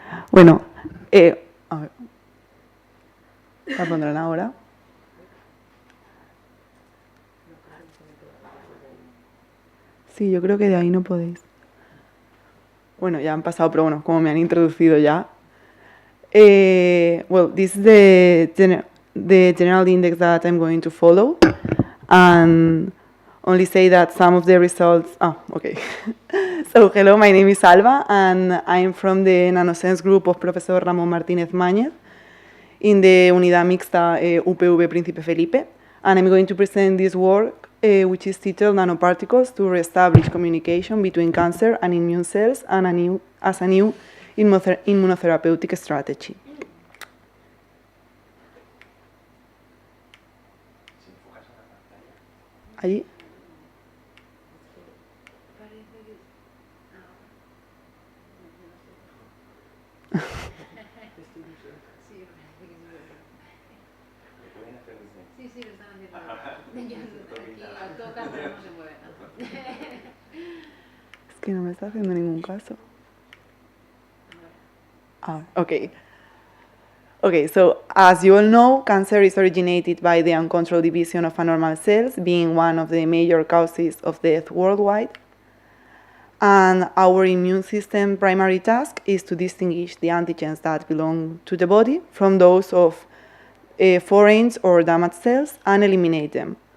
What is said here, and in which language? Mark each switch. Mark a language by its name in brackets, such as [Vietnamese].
[Spanish] Bueno, a ver. La pondrán ahora. Sí, yo creo que de ahí no podéis. Bueno, ya han pasado, pero bueno, como me han introducido ya. [English] Well, this is the general index that I'm going to follow. And only say that some of the results... Oh, okay. So, hello, my name is Alba, and I'm from the Nanosense group of Professor Ramón Martínez Mañez in the Unidad Mixta UPV Príncipe Felipe. And I'm going to present this work, which is titled Nanoparticles to Reestablish Communication Between Cancer and Immune Cells and as a New Immunotherapeutic Strategy. [Spanish] Allí. Es que no me está haciendo ningún caso. [English] Okay. Okay, so as you all know, cancer is originated by the uncontrolled division of abnormal cells, being one of the major causes of death worldwide. And our immune system primary task is to distinguish the antigens that belong to the body from those of foreign or damaged cells and eliminate them.